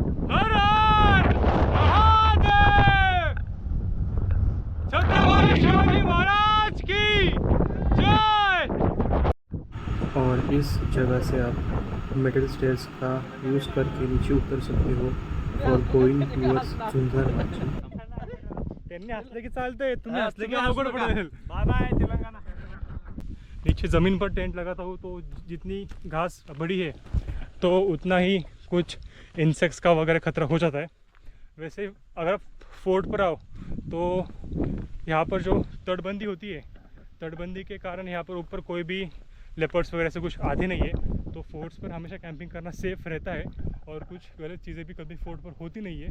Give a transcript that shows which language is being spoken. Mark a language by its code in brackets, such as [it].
[hi] हर हर महादेव, छत्रपति शिवाजी महाराज की जय। और इस जगह से आप मिडिल स्टेयर्स का यूज़ करके नीचे उतर सकते हो और गोइंग टूवर्ड्स झुंझार माची। [mr] त्यांनी हसले की चालतंय, तुम्ही हसले की अवघड पडेल। [en] Bye bye Telangana. [hi] नीचे ज़मीन पर टेंट लगाता हूँ तो जितनी घास बड़ी है तो उतना ही कुछ इंसेक्ट्स का वगैरह खतरा हो जाता है। वैसे अगर आप फोर्ट पर आओ तो यहाँ पर जो तटबंदी होती है, तटबंदी के कारण यहाँ पर ऊपर कोई भी लेपर्ड्स वगैरह से कुछ आते नहीं है, तो फोर्ट्स पर हमेशा कैंपिंग करना सेफ़ रहता है और कुछ गलत चीज़ें भी कभी फोर्ट पर होती नहीं है।